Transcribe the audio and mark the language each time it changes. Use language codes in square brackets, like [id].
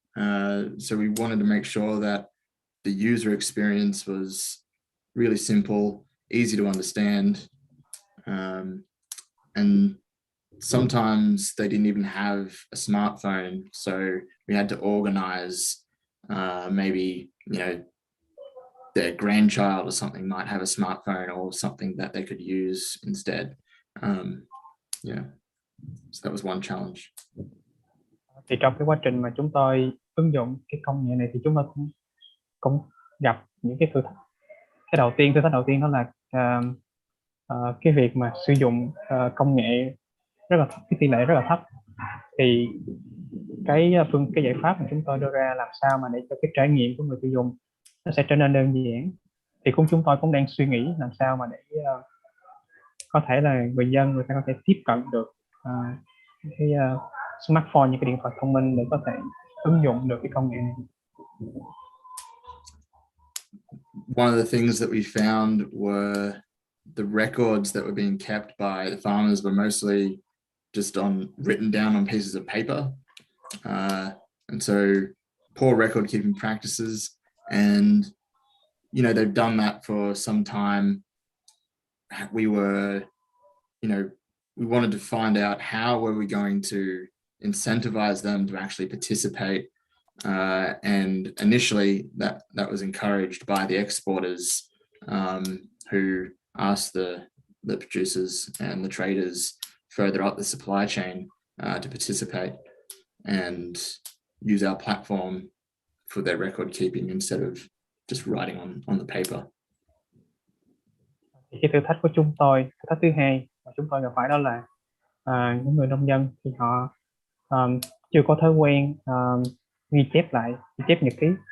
[en] So we wanted to make sure that the user experience was really simple, easy to understand, and sometimes they didn't even have a smartphone, so we had to organize maybe their grandchild or something might have a smartphone or something that they could use instead. So that was one challenge. [vi] Thì trong cái quá trình mà chúng tôi ứng dụng cái công nghệ này thì chúng tôi cũng gặp những cái thử thách. Thử thách đầu tiên đó là cái việc mà sử dụng công nghệ rất là thấp, cái tỷ lệ rất là thấp. Thì cái giải pháp mà chúng tôi đưa ra làm sao mà để cho cái trải nghiệm của người tiêu dùng nó sẽ trở nên đơn giản. Thì chúng tôi cũng đang suy nghĩ làm sao mà để có thể là người ta có thể tiếp cận được cái smartphone, những cái điện thoại thông minh để có thể ứng dụng được cái công nghệ này. [en] One of the things that we found were the records that were being kept by the farmers were mostly just written down on pieces of paper, and so poor record keeping practices. And they've done that for some time. We wanted to find out how were we going to incentivize them to actually participate, and initially that was encouraged by the exporters, who asked the producers and the traders further up the supply chain to participate and use our platform for their record keeping instead of just writing on the paper. [vi] Cái thử thách của chúng tôi, thử thách thứ hai mà chúng tôi gặp phải đó là những người nông dân thì họ chưa có thói quen ghi chép nhật ký.